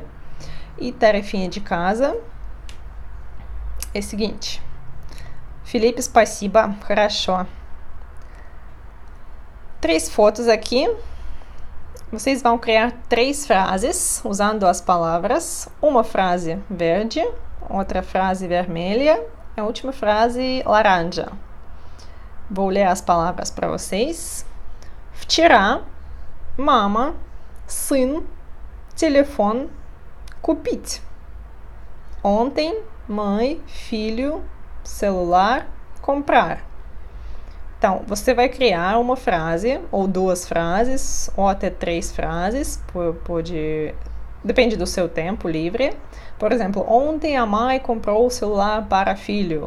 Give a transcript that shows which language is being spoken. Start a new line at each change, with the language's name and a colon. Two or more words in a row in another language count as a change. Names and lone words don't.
Portuguese: E tarefinha de casa é o seguinte. Felipe,
Russian: спасибо, хорошо.
Portuguese: 3 fotos aqui. Vocês vão criar 3 frases usando as palavras. Uma frase verde, outra frase vermelha e a última frase laranja. Vou ler as palavras para vocês.
Russian: Вчера мама, сын, телефон, купить.
Portuguese: Ontem, mãe, filho, celular, comprar. Então, você vai criar uma frase, ou 2 frases, ou até 3 frases, depende do seu tempo livre. Por exemplo, ontem a mãe comprou o celular para filho.